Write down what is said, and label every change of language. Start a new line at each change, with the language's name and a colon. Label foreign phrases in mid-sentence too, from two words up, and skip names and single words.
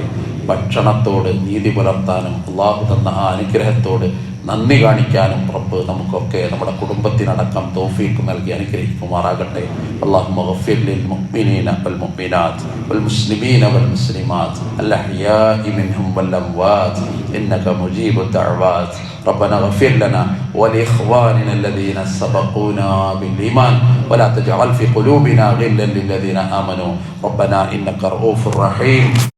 Malayalam: ഭക്ഷണത്തോട് നീതി പുലർത്താനും അള്ളാഹു തന്ന ആ അനുഗ്രഹത്തോട് നന്ദി കാണിക്കാനും റബ്ബ് നമുക്കൊക്കെ നമ്മുടെ കുടുംബത്തിനടക്കം തൗഫീഖ് നൽകി അനുഗ്രഹിക്കുമാറാകട്ടെ.
Arabic: اللهم اغفر للمؤمنين والمؤمنات والمسلمين والمسلمات الأحياء منهم والأموات إنك مجيب الدعوات. ربنا اغفر لنا ولإخواننا الذين سبقونا بالإيمان ولا تجعل في قلوبنا غلا للذين آمنوا ربنا إنك رؤوف رحيم.